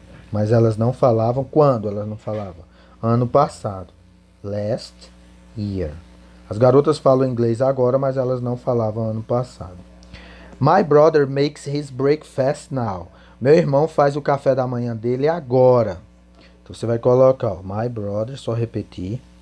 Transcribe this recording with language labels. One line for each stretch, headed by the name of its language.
Portuguese: Mas elas não falavam. Quando elas não falavam? Ano passado.
English: Last year.
Portuguese: As garotas falam inglês agora, mas elas não falavam ano passado.
English: My brother makes his breakfast now.
Portuguese: Meu irmão faz o café da manhã dele agora. Então você vai colocar, ó,
English: my brother,
Portuguese: só repetir.